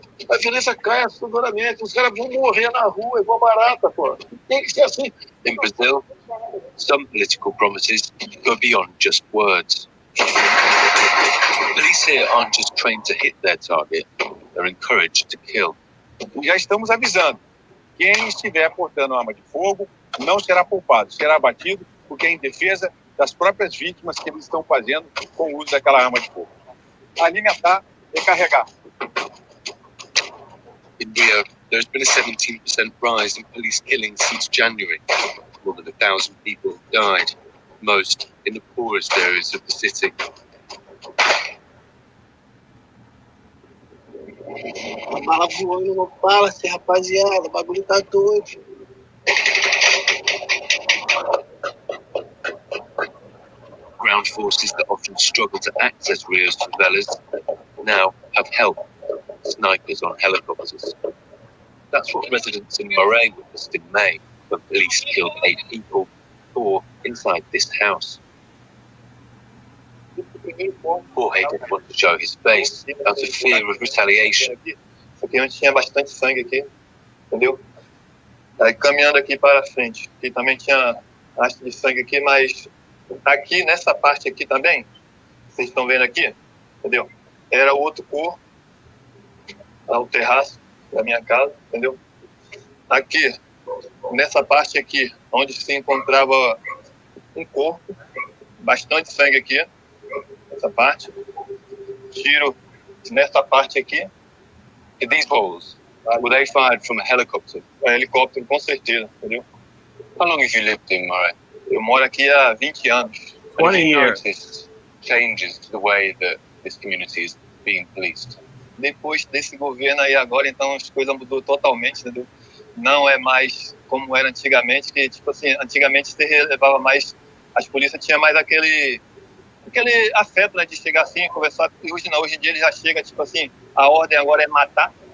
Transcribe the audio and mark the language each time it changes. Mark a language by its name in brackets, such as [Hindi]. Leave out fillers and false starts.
[Portuguese] A violência cai assustadoramente. Os caras vão morrer na rua, igual barata, pô. Tem que ser assim. [English] In Brazil, some political promises go beyond just words. Police here aren't just trained to hit their target, they're encouraged to kill. [Portuguese] Já estamos avisando. Quem estiver portando arma de fogo não será poupado, será abatido, porque é em defesa das próprias vítimas que eles estão fazendo com o uso daquela arma de fogo. Alimentar e carregar. [English] In Rio, there's been a 17% rise in police killings since January. More than 1,000 people have died, most in the poorest areas of the city. [Portuguese] A bala voando no Palace, rapaziada, o bagulho tá doido. [English] Ground forces that often struggle to access Rio's favelas now have help, snipers on helicopters. That's what residents in Moray witnessed in May, when police killed 8 people, 4 inside this house. Jorge didn't want to show his face out of fear of retaliation. [Portuguese] Aqui onde tinha bastante sangue aqui, entendeu? Aí caminhando aqui para frente, aqui também tinha rastro de sangue aqui, mas aqui nessa parte aqui também, vocês estão vendo aqui, entendeu? Era outro corpo, o terraço da minha casa, entendeu? Aqui, nessa parte aqui, onde se encontrava um corpo, bastante sangue aqui, essa parte, tiro nessa parte aqui. [English] These balls, were they fired from a helicopter? [Portuguese] Helicóptero, com certeza, entendeu? [English] How long have you lived in Moray? [Portuguese] Eu moro aqui há 20 anos. [English] 20 years. Noticed changes to the way that this community is being policed? [Portuguese] Depois desse governo aí agora, então as coisas mudou totalmente, entendeu? Não é mais como era antigamente, que tipo assim, antigamente você relevava mais, as polícias tinham mais aquele afeto, né, de chegar assim, conversar, e hoje não, hoje em dia ele já chega, tipo assim, a ordem agora é matar.